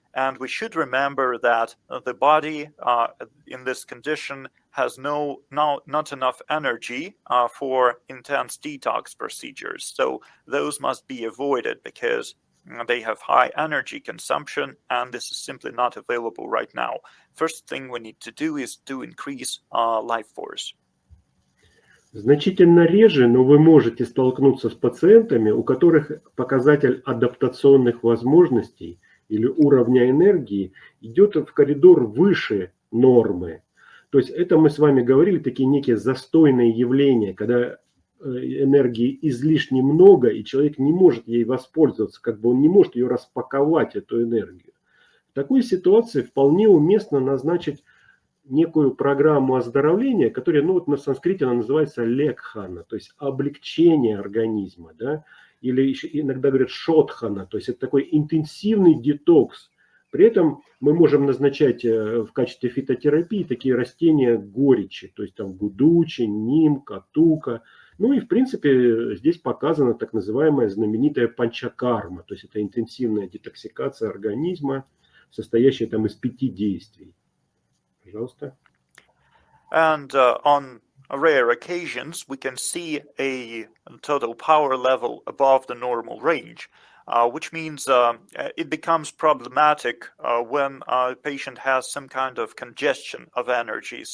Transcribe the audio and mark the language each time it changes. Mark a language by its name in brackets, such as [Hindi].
[English] And we should remember that the body in this condition has not enough energy for intense detox procedures. So those must be avoided because they have high energy consumption, and this is simply not available right now. First thing we need to do is to increase life force. [Russian] Значительно реже, но вы можете столкнуться с пациентами, у которых показатель адаптационных возможностей или уровня энергии идет в коридор выше нормы. То есть это мы с вами говорили, такие некие застойные явления, когда энергии излишне много, и человек не может ей воспользоваться, как бы он не может ее распаковать, эту энергию. В такой ситуации вполне уместно назначить некую программу оздоровления, которая, ну вот на санскрите она называется лекхана, то есть облегчение организма, да, или еще иногда говорят шотхана, то есть это такой интенсивный детокс. При этом мы можем назначать в качестве фитотерапии такие растения горечи, то есть там гудучи, ним, катука. Ну и в принципе здесь показана так называемая знаменитая панчакарма, то есть это интенсивная детоксикация организма, состоящая там из 5 действий. Пожалуйста. [English] And on rare occasions, we can see a total power level above the normal range, which means it becomes problematic when a patient has some kind of congestion of energy.